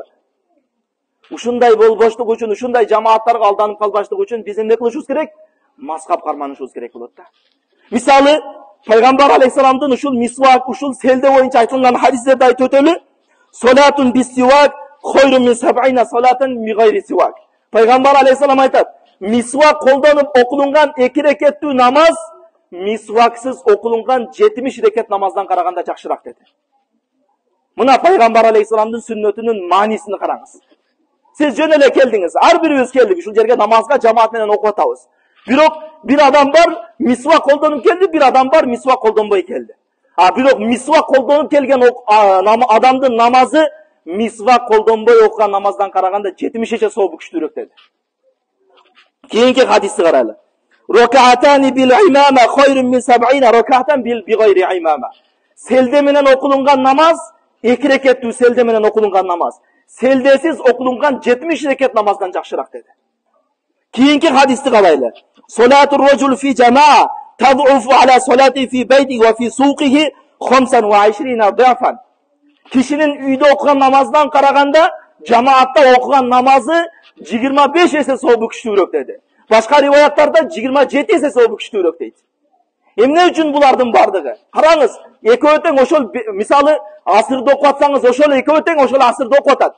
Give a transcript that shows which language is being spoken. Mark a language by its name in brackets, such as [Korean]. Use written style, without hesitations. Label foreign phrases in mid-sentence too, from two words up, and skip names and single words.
[Kyrgyz] Ушундай болбоштук үчүн, ушундай жамааттарга алданып калбаштык үчүн биз эмне кылышыбыз керек? Мазхаб карманышыбыз керек болот да. Мисалы, пайгамбар алейхисаламдын ушул мисвак, ушул селде боюнча айтылган хадистерди айтып өтөлү. [Arabic] صلاة بالسواك خير من 70 صلاة بغير سواك. [Kyrgyz] Пайгамбар алейхисалам айтат, мисвак колдонуп окулунган 2 рекеттүү намаз мисваксыз окулунган 70 рекет намаздан караганда жакшыраак деди. Мына пайгамбар алейхисаламдын сүннөтүнүн маанисин караңыз. Сиз жөн эле келдиңиз, ар бирибиз келдик ушул жерге намазга жамаат менен окуп атабыз. Бирок бир адам бар, мисвак колдонуп келди, бир адам бар, мисвак колдонбой келди. Бирок мисвак колдонуп келген адамдын намазы мисвак колдонбой окуган намаздан караганда 70 эсе сообу күчтүүрөөк деди. Кийинки хадисти карайлы. [Arabic] ركعتان بالعمامة خير من 70 ركعة بغير عمامة. [Kyrgyz] Селде менен окулунган намаз 2 рекеттүү селде менен окулунган намаз. Селдесиз окулунган 70 рекет намаздан жакшыраак деди. Кийинки хадисти карайлы. [Arabic] صلاة الرجل في جماعة تضعف على صلاته في بيته وفي سوقه 25 ضعفا. [Kyrgyz] Kişinin үйдө окуган намаздан караганда жамаатта окуган намазы 25 эсе сообу күчтүүрөөк деди. Башка риваяттарда 27 эсе сообу күчтүүрөөк дейт. Эмне үчүн булардын бардыгы? Караңыз, экөө тең ошол мисалы асырда окуп атсаңыз, ошол экөө тең ошол асырда окуп атат.